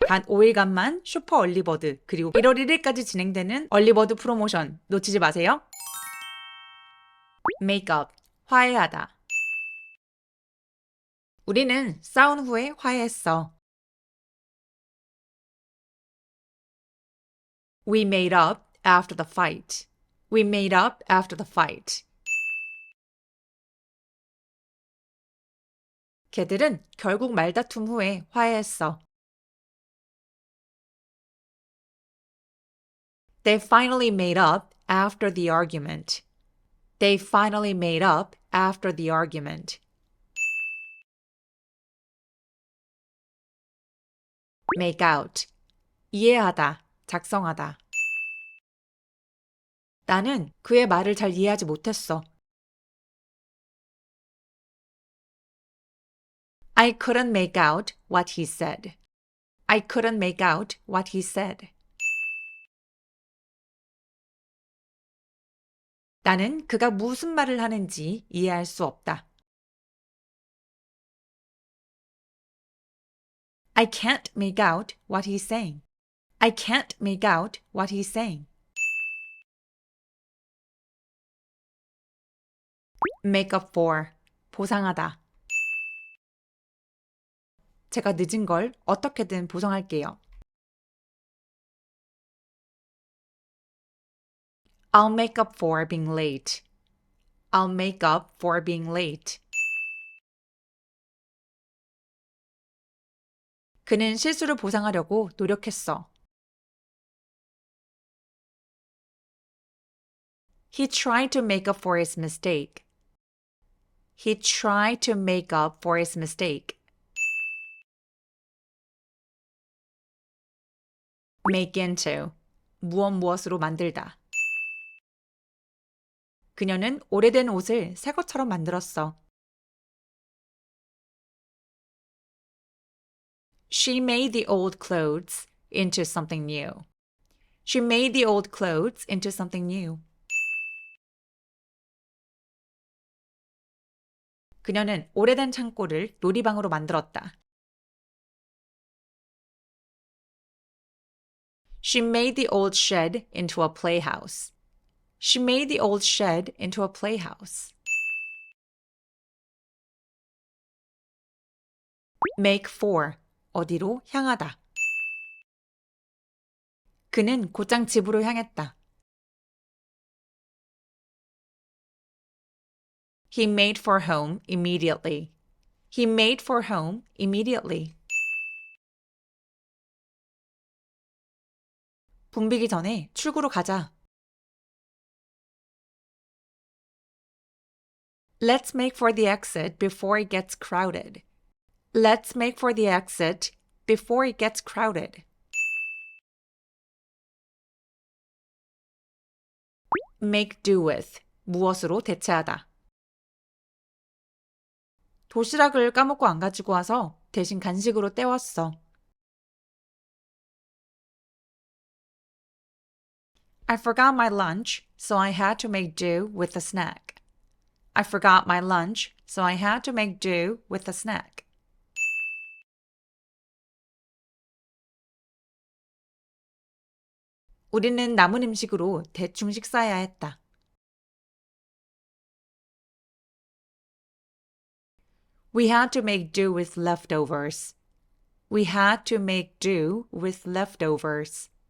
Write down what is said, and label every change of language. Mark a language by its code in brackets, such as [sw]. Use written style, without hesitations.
[ko] 단 5일간만 슈퍼 얼리버드 그리고 1월 1일까지 진행되는 얼리버드 프로모션 놓치지 마세요. 메이크업, 화해하다. 우리는 싸운 후에 화해했어. [en] We made up after the fight. We made up after the fight. [ko] 걔들은 결국 말다툼 후에 화해했어. [en] They finally made up after the argument. They finally made up after the argument. [ko] Make out. 이해하다, 작성하다. 나는 그의 말을 잘 이해하지 못했어. [en] I couldn't make out what he said. I couldn't make out what he said. [ko] 나는 그가 무슨 말을 하는지 이해할 수 없다. [en] I can't make out what he's saying. I can't make out what he's saying. [ko] Make up for. 보상하다. 제가 늦은 걸 어떻게든 보상할게요. [en] I'll make up for being late. I'll make up for being late. [ko] 그는 실수를 보상하려고 노력했어. [en] He tried to make up for his mistake. He tried to make up for his mistake. [ko] Make into. 무엇으로 만들다. 그녀는 오래된 옷을 새 것처럼 만들었어. [en] She made the old clothes into something new. She made the old clothes into something new. [ko] 그녀는 오래된 창고를 놀이방으로 만들었다. [en] She made the old shed into a playhouse. She made the old shed into a playhouse. [ko] Make for. 어디로 향하다. 그는 곧장 집으로 향했다. [en] He made for home immediately. He made for home immediately. [ko] 붐비기 전에 출구로 가자. [en] Let's make for the exit before it gets crowded. Let's make for the exit before it gets crowded. [ko] Make do with. 무엇으로 대체하다. 도시락을 까먹고 안 가지고 와서 대신 간식으로 때웠어. [en] I forgot my lunch, so I had to make do with a snack. I forgot my lunch, so I had to make do with a snack. [ko] 우리는 남은 음식으로 대충 식사해야 했다. [en] We had to make do with leftovers. We had to make do with leftovers.